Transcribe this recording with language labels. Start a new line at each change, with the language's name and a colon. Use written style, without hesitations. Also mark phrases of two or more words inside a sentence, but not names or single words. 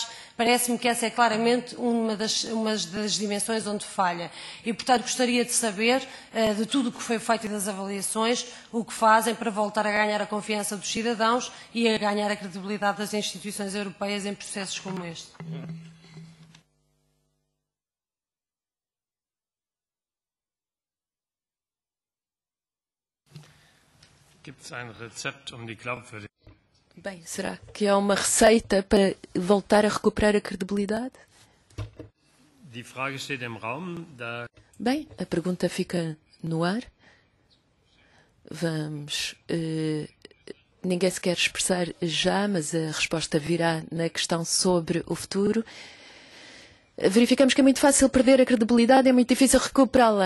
Portuguese: Parece-me que essa é claramente uma das dimensões onde falha. E, portanto, gostaria de saber de tudo o que foi feito e das avaliações, o que fazem para voltar a ganhar a confiança dos cidadãos e a ganhar a credibilidade das instituições europeias em processos como este.
German: Gibt es ein Rezept, die Glaubwürdigkeit?
Portuguese: Bem, será que há uma receita para voltar a recuperar a credibilidade?
German: Die Frage steht im Raum, da...
Portuguese: Bem, a pergunta fica no ar. Vamos... ninguém se quer expressar já, mas a resposta virá na questão sobre o futuro. Verificamos que é muito fácil perder a credibilidade, é muito difícil recuperá-la.